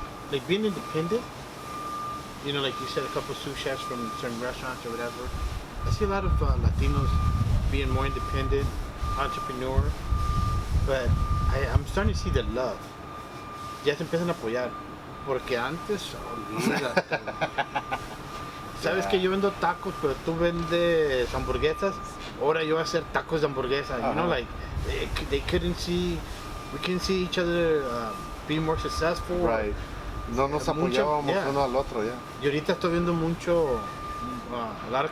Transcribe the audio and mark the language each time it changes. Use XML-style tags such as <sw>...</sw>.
<en>Like being independent. Like you said, a couple of sous chefs from certain restaurants or whatever. I see a lot of Latinos being more independent, entrepreneur, but I'm starting to see the love.</en> <es>Ya se empiezan a apoyar, porque antes, olvídate. Sabes que yo vendo tacos, pero tú vendes hamburguesas. Ahora yo voy a hacer tacos de hamburguesa.</es> <en>Like we couldn't see each other be more successful. Right.</en> <es>No nos apoyábamos uno al otro, ya. Y ahorita estoy viendo mucho,</es> <en>a lot of</en>